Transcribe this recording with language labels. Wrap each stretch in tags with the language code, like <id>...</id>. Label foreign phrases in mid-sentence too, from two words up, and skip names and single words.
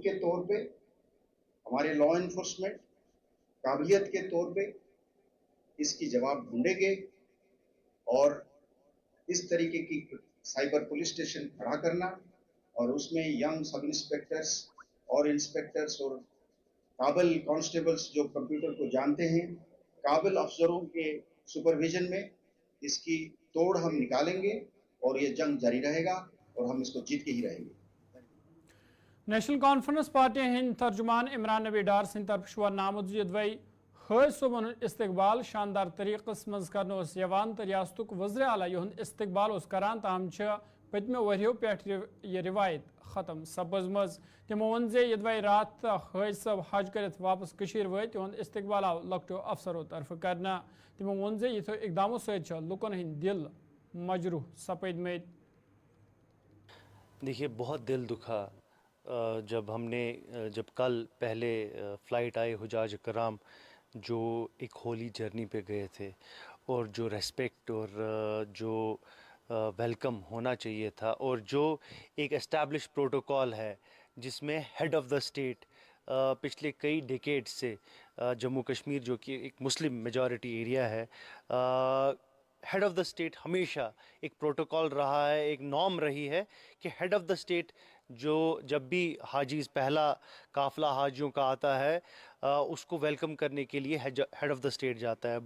<ur>کے طور پہ ہمارے</ur> <en>law enforcement</en> <ur>قابلیت کے طور پہ اس کی جواب ڈھونڈیں گے اور اس طریقے کی</ur> <en>cyber police station</en> <ur>کھڑا کرنا اور اس میں</ur> <en>young sub inspectors</en> <ur>اور انسپیکٹرز اور قابل کانسٹیبلز جو کمپیوٹر کو جانتے ہیں قابل افسروں کے سپرویژن میں اس کی توڑ ہم نکالیں گے اور یہ جنگ جاری رہے گا اور ہم اس کو جیت کے ہی رہیں گے</ur> <ks>نیشنل کانفرنس پارٹی ہند ترجمان عمران نبی ڈار سند طرف ونہ آمت دوائی حاج صوبن استقبال شاندار طریقس مز کرنا یوان تو ریاست وزیر اعلیٰ یہند استقبال کران تاہم پتمو وريو پٮ۪ٹھ یہ روایت ختم سپزمز تمو ون زِ یدوے رات حٲج صٲب حج کٔرِتھ واپس کٔشیٖر وٲتۍ تِہُنٛد استقبال آو لۄکٹیو افسرو طرفہٕ کرنہٕ تمو ووٚن زِ یِتھیو اقدامو سۭتۍ چھِ لُکن ہٕنٛدۍ دِل مجروح سپٕدمٕتۍ.</ks> <ur>دیکھیے بہت دل دکھا جب کل پہلے فلائٹ آئے حجاج کرام جو ایک</ur> <en>holy journey</en> <ur>پہ گئے تھے اور جو ریسپیکٹ اور جو ویلکم ہونا چاہیے تھا اور جو ایک</ur> <en>establish protocol</en> <ur>ہے جس میں</ur> <en>head of the state</en> <ur>پچھلے کئی ڈیکیڈ سے جموں کشمیر جو کہ ایک</ur> <en>Muslim majority area</en> <ur>ہے</ur> <en>head of the state</en> <ur>ہمیشہ ایک پروٹوکال رہا ہے ایک نارم رہی ہے کہ</ur> <en>head of the state</en> <ur>جو جب بھی حاجیز پہلا قافلہ حاجیوں کا آتا ہے اس کو ویلکم کرنے کے لیے</ur> <en>head of the state</en> <ur>جاتا ہے.</ur>